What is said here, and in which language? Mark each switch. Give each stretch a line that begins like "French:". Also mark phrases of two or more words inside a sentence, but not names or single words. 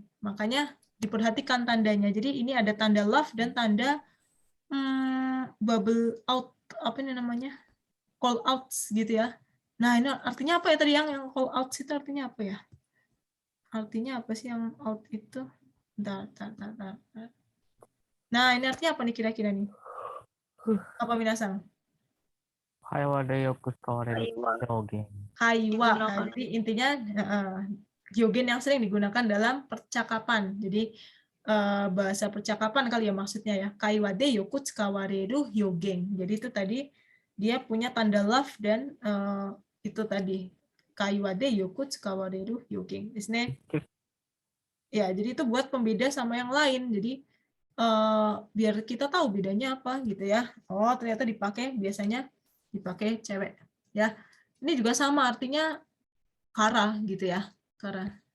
Indonesian: Makanya diperhatikan tandanya. Jadi ini ada tanda love dan tanda bubble out, apa ini namanya? Call outs gitu ya. Nah, ini artinya apa ya tadi yang call outs itu artinya apa ya? Artinya apa sih yang out itu? Bentar. Nah, ini artinya apa nih kira-kira nih? Apa minasang?
Japanese: 会話でよく使われる
Indonesian: Haiwa. hyogen. Haiwa. Nah, Digunakan. jadi intinya hyogen yang sering digunakan dalam percakapan. Jadi bahasa percakapan kali ya maksudnya ya.
Japanese: 会話でよく使われる表現.
Indonesian: Jadi itu tadi dia punya tanda love dan itu tadi
Japanese: 会話でよく使われる表現.
Indonesian: Ya, jadi itu buat pembeda sama yang lain. Jadi biar kita tahu bedanya apa gitu ya. Oh, ternyata biasanya dipakai cewek ya. Ini juga sama artinya kara gitu ya. Kara.